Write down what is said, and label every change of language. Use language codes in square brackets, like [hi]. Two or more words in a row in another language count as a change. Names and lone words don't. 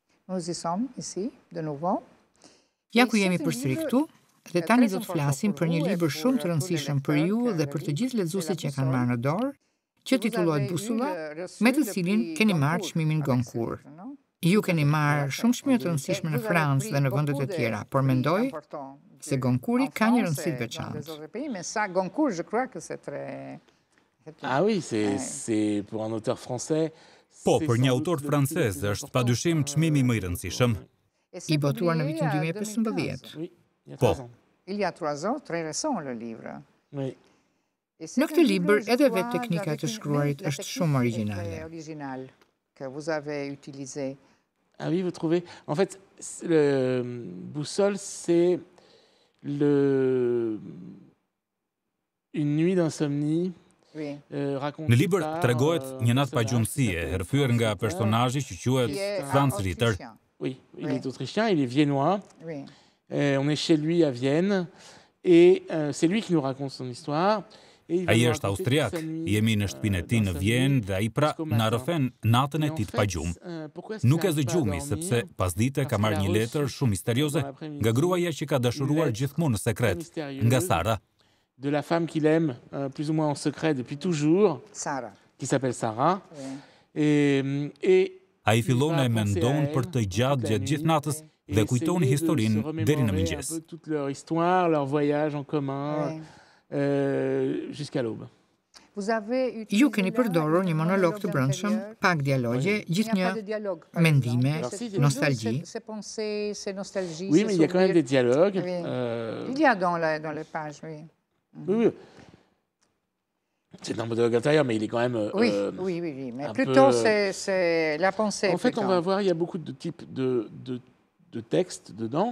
[fr] Nous y sommes ici, de nouveau. [sq] Ja ku jemi përsëri këtu, dhe tani do të flasim për një libër shumë të rëndësishëm për ju dhe për të gjithë lexuesit që kanë marrë në dorë, që titullohet Busulla, me të cilin keni marrë çmimin Goncourt. Ju keni marrë shumë çmime të rëndësishme në Francë dhe në vendet e tjera, por mendoj se Goncourti ka një rëndësi të veçantë. [fr] Ah oui, c'est pour un auteur français. [sq] Po, për një autor francez është padyshim çmimi më i rëndësishëm. I botuar në vitin 2015. [fr] Oui, il y a [sq] Po. [fr] 3 ans. Il y a 3 ans, très récent le livre. Oui. [sq] Në këtë libër edhe vetë teknika e të shkruarit është shumë origjinale. [fr] Original que vous avez utilisé. Ah oui, vous trouvez? En fait, le Boussole, c'est une nuit d'insomnie. Oui. [sq] Në libër tregohet një natë pagjumësie, herfyer nga personazhi që quhet Franz Ritter. [fr] Oui, il est autrichien, il est viennois. Oui. On est chez lui à Vienne et c'est lui qui nous raconte son histoire. [sq] Ai është austriak, jemi në shtëpinë e tij në Vjenë dhe ai pra na rrëfen natën e tij të pagjum. Nuk e zgjumi sepse pasdite ka marrë një letër shumë misterioze nga gruaja që ka dashuruar gjithmonë në sekret, nga Sara. [fr] De la femme qu'il aime plus ou moins en secret depuis toujours, Sara. qui s'appelle Sarah. Oui. Et [sq] Ai fillon e mendon për të gjatë gjithë natës dhe kujton historinë deri në mëngjes. [fr] Toute leur histoire, leur voyage en commun, jusqu'à l'aube. [sq] Ju keni përdorur një monolog të brendshëm, pak dialogje, gjithnjë mendime, nostalgji. [fr] Oui, mais il y a quand même des dialogues. Il y a dans les pages, oui. Oui. C'est un monologue intérieur, mais il est quand même... Oui. Mais plutôt, c'est la pensée. En fait, on va voir, il y a beaucoup de types de textes dedans.